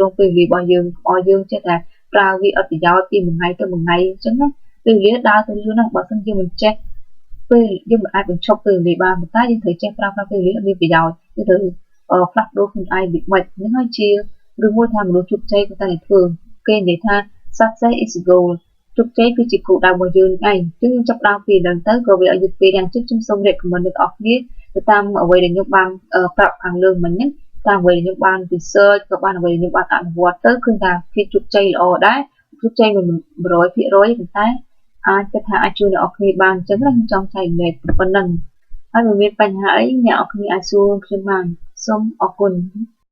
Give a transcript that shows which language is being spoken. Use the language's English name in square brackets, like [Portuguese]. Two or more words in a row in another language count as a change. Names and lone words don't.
[Khmer] ងពេលវេលារបស់យើងចេះតែប្រើវាអត់ប្រយោជន៍ពីមួយថ្ងៃទៅមួយថ្ងៃអញ្ចឹងណាពេលវេលាដើរទៅលឿនណាស់បើមិនយើងមិនចេះពេលយើងមិនអាចបញ្ឈប់ពេលវេលាបាន តែយើងត្រូវចេះប្រើប្រាស់ពេលវេលាឲ្យមានប្រយោជន៍យើងត្រូវផ្លាស់ប្ដូរខ្លួនឯងវិមិត្តហ្នឹងហើយជាឬមួយថាមនុស្សជោគជ័យគាត់តែធ្វើ គេនិយាយថា [English] success is a goal [Khmer] ជោគជ័យគឺជាគោលដៅរបស់យើងឯងអញ្ចឹងយើងចាប់ដើមពីដល់ទៅក៏វាឲ្យយឺតពេលយ៉ាងជិតខ្ញុំសូម recommend ដល់អ្នកគ្នាទៅតាមអ្វីដែលខ្ញុំបានប្រាប់ខាងលើមិញហ្នឹងតាមអ្វីដែលខ្ញុំបាន research ក៏បានអ្វីដែលខ្ញុំបានអនុវត្តទៅគឺថាភាពជោគជ័យល្អដែរជោគជ័យមិន 100% ប៉ុន្តែអាចគិតថាអាចជួយអ្នកនរគ្នាបានអញ្ចឹងខ្ញុំចង់ចែករំលែកប៉ុណ្ណឹងហើយមិនមានបញ្ហាអីអ្នកនរគ្នាអាចសួរខ្ញុំបានសូមអរគុណ